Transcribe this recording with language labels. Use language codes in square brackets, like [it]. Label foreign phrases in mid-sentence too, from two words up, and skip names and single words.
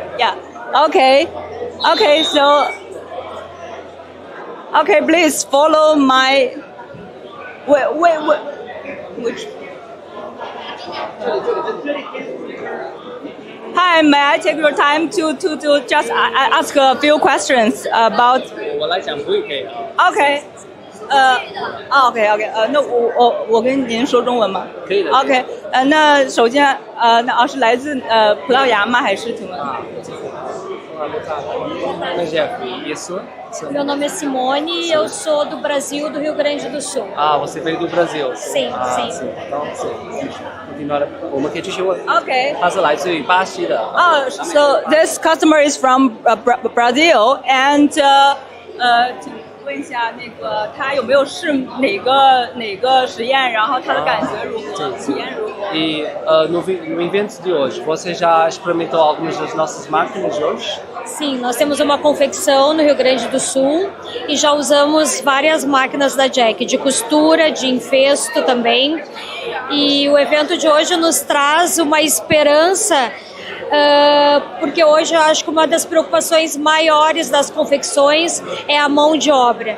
[en] Yeah. Okay. So. Okay, please follow my. Which? Hi, may I take your time to just ask a few questions about? [zh] 我来讲普语可以啊。 [en] OK，OK， [zh] 那我跟您说中文吗？可以的。 OK，那首先那是来自葡萄牙吗？还是请问？ [pt] Isso. Meu nome é Simone e eu sou do Brasil, do Rio Grande do Sul. Você veio do Brasil. Sim. Então, continuar. [zh] 我们可以继续问。 OK。他是来自于巴西的。 [en] So this customer is from Brazil, and [zh] 请问一下，那个他有没有试哪个实验？然后他的感觉如何？体验如何？ [pt] E no evento de hoje, você já experimentou algumas das nossas máquinas de hoje? Sim, nós temos uma confecção no Rio Grande do Sul e já usamos várias máquinas da Jack, de costura, de infesto também. E o evento de hoje nos traz uma esperança, porque hoje eu acho que uma das preocupações maiores das confecções é a mão de obra.